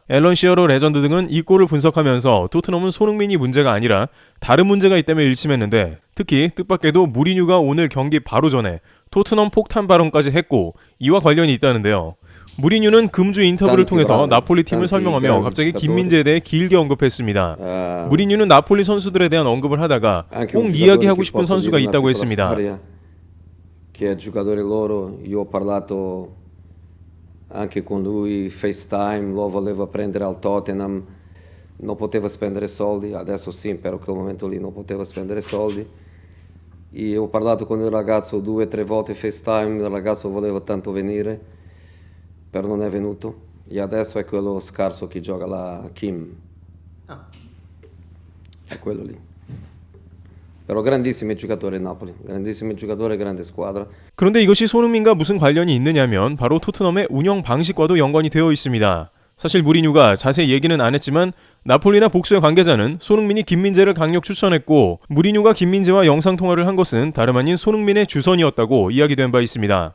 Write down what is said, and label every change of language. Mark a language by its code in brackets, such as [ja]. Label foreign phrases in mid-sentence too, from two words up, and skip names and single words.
[ko] 앨런 시어러 레전드 등은 이 골을 분석하면서 토트넘은 손흥민이 문제가 아니라 다른 문제가 있다며 일침했는데, 특히 뜻밖에도 무리뉴가 오늘 경기 바로 전에 토트넘 폭탄 발언까지 했고 이와 관련이 있다는데요. 무리뉴는 금주 인터뷰를 통해서 나폴리 팀을 설명하며 갑자기 김민재에 대해 길게 언급했습니다. 무리뉴는 나폴리 선수들에 대한 언급을 하다가 꼭 이야기하고 싶은 선수가 있다고 했습니다. [it] Anche con lui FaceTime lo voleva prendere al Tottenham, non poteva spendere soldi, adesso sì, però in quel momento lì non poteva spendere soldi. E ho parlato con il ragazzo 2 o 3 volte FaceTime, il ragazzo voleva tanto venire, però non è venuto. E adesso è quello scarso che gioca la Kim. È quello lì. Però grandissimi giocatori Napoli, grandissimi giocatori, grande squadra. [ko] 그런데 이것이 손흥민과 무슨 관련이 있느냐면 바로 토트넘의 운영 방식과도 연관이 되어 있습니다. 사실 무리뉴가 자세히 얘기는 안 했지만 나폴리나 복수의 관계자는 손흥민이 김민재를 강력 추천했고 무리뉴가 김민재와 영상통화를 한 것은 다름 아닌 손흥민의 주선이었다고 이야기된 바 있습니다.